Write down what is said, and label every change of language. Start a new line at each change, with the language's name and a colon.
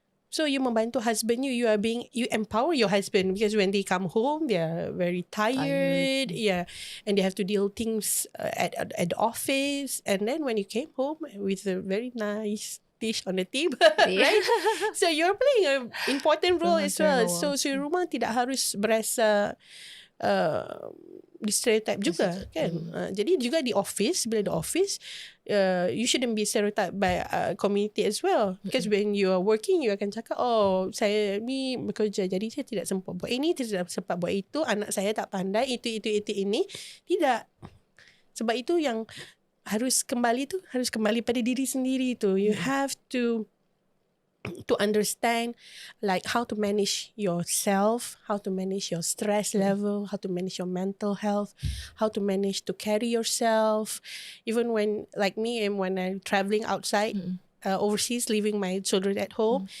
English: So you
Malay: membantu
English: husband you empower your husband, because when they come home they are very tired. And they have to deal things at the office, and then when you came home with a very nice dish on the table, right? So you're playing an important role as well.
Malay: So rumah tidak harus berasa di stereotype juga kan. Jadi juga di office, bila di office,
English: you shouldn't be stereotyped by community as well, because when you are working, you
Malay: akan cakap, oh, saya ni bekerja jadi saya tidak sempat buat ini, tidak sempat buat itu, anak saya tak pandai itu ini. Tidak. Sebab itu yang harus kembali pada diri sendiri tu.
English: You have to understand like how to manage yourself, how to manage your stress level, how to manage your mental health, how to manage to carry yourself, even when, like me, and when I'm traveling outside, overseas, leaving my children at home.